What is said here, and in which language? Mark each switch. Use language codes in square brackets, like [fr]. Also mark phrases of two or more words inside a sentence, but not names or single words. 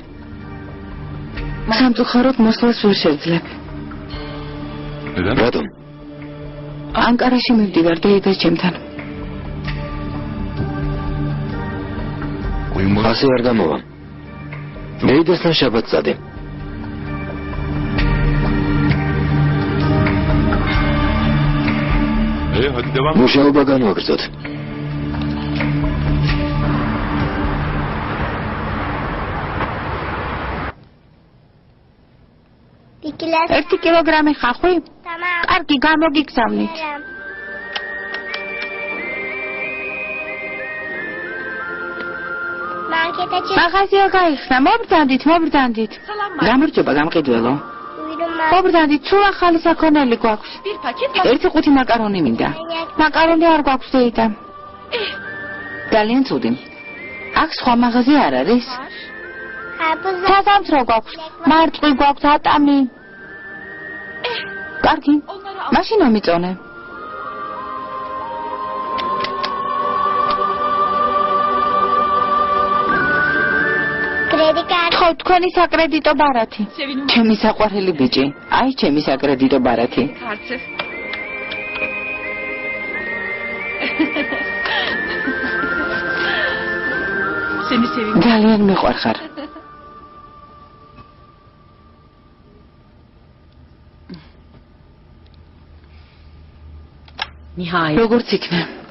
[ka] სამწუხაროდ მოსვლას ვერ შევძლებ. რატომ? ანკარაში მივდივარ დეიდას ჩემთან. ასე არ გამოვა. დეიდასთან შაბათს წადე. [tr] hadi devam. [ka] მუშაობა განვაგრძოთ. Dikilers. 1 კილოგრამი ხახვი? [tr] Tamam. [ka] კარგი, გამოგიგზავნით. [tr] Markete çık. [ka] მაღაზია გაიხსნა, მობრძანდით. გამარჯობა, გამყიდველო. [tr] Buyurun [ka] მობრძანდით, სულ ახალი საქონელი გვაქვს. 1 ყუთი მაკარონი მინდა. მაკარონი არ გვაქვს დეიდა. ძალიან ცუდი. აქ სხვა მაღაზია არ არის? [tr] Karpuz. [ka] საზამთრო გვაქვს, მარწყვი გვაქვს, ატამი. კარგი, მაშინ ამიწონე. [tr] Kredi kartı. [ka] ხო, თქვენი საკრედიტო ბარათი. ჩემი საყვარელი ბიჭი. აი, ჩემი საკრედიტო ბარათი. ძალიან მიყვარხარ. როგორც იქნა?